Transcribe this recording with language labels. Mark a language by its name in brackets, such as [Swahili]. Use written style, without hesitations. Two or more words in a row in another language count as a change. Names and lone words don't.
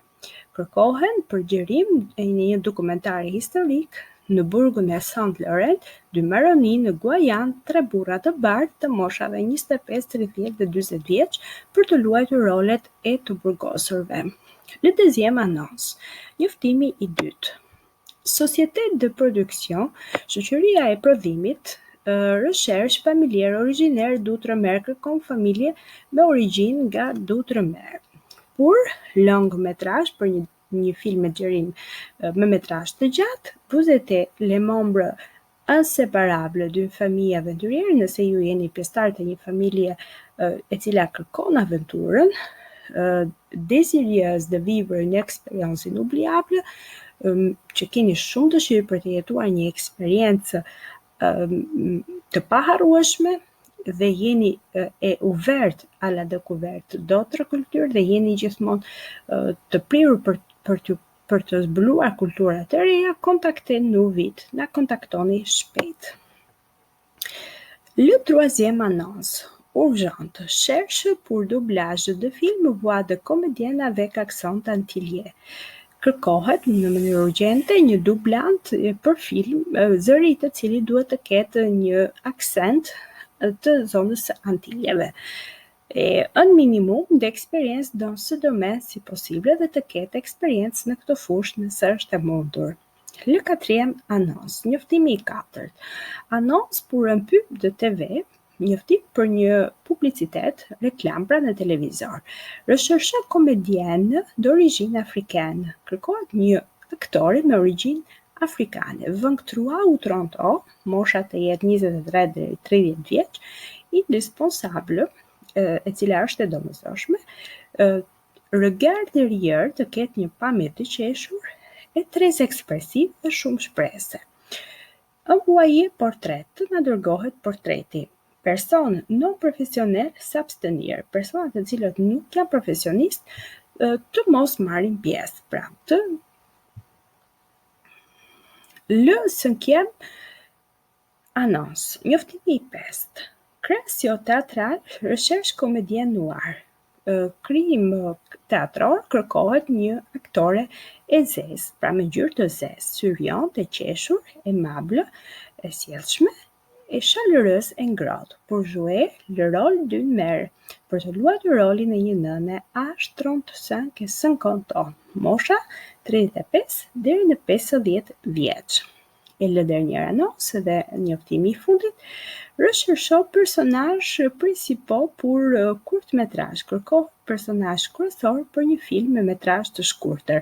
[Albanian] Kërkohen për gjerim e një dokumentari historik në burgun e Saint-Laurent du Maroni në Guajan, 3 burra të bardhë të moshave 25, 30 dhe 40 vjeç për të luajtur rolet e të burgosurve. [French] Le deuxième annonce. [Albanian] Njoftimi i dytë. [French] Société de production, [Albanian] shoqëria e prodhimit, [French] recherche familière originaire d'Outremer [Albanian] kërkon familje me origjinë nga d'Outremer. [French] Pour long métrage, [Albanian] për një film me xherim me métrage të gjatë, [French] vous êtes les membres inséparables d'une famille aventurière, [Albanian] nëse ju jeni pjesëtarë të një familje e cila kërkon aventurën, [French] désirieuse de vivre une expérience inoubliable, [Albanian] që keni shumë dëshirë për të jetuar një eksperiencë të paharrueshme dhe jeni e [French] ouvert à la découverte d'autres cultures [Albanian] dhe jeni gjithmonë të prirur për të zbuluar kultura të reja, [French] contactez-nous vite, [Albanian] na kontaktoni shpejt. [French] Le troisième annonce. Urgente. Cherche pour doublage de film voix de comédienne avec accent antillais. [Albanian] Kërkohet në mënyrë urgjente një dublant për film, zëri i të cili duhet të ketë një aksent të zonës së Antilleve. [French] Un minimum d'expérience dans ce domaine si possible [Albanian] dhe të ketë eksperiencë në këtë fushë nëse është e mundur. [French] Le quatrième annonce. [Albanian] Njoftimi i katërt. [French] Annonce pour un pub de TV. [Albanian] Njoftim për një publicitet, reklam pra në televizor. [French] Recherche comédienne d'origine africaine. [Albanian] Kërkohet një aktore me origjinë afrikane. [French] 23 ou 30 ans, [Albanian] mosha të jetë 23 deri 30 vjeç, indispensable, e cila është e domosdoshme, [French] regard derrière [Albanian] të ketë një pamje të qeshur, e très ekspresiv dhe shumë shprehëse. [French] Envoyer portrait, [Albanian] të na dërgohet portreti. [French] Person non professionnel s'abstenir, [Albanian] personat të cilët nuk janë profesionist të mos marrin pjesë, pra të. [French] Le cinquième annonce. [Albanian] Njoftimi i pestë. [French] Création théâtrale, recherche comédien noir. [Albanian] Krijim teatror, kërkohet një aktore e zezë, pra me ngjyrë të zezë, syriante, e qeshur, aimable, e sjellshme, [French] et chaleureuse et ngrohtë, pour jouer le rôle d'une mère, [Albanian] për të luajtur rolin e një nëne [French] âge 35 et 50 ans, [Albanian] mosha 35 deri në 50 vjeç. [French] Et le dernier annonce [Albanian] dhe njoftimi i fundit, [French] recherchons personnages principaux pour court métrage, [Albanian] kërkohet personazh kryesor për një film me metrazh të shkurtër.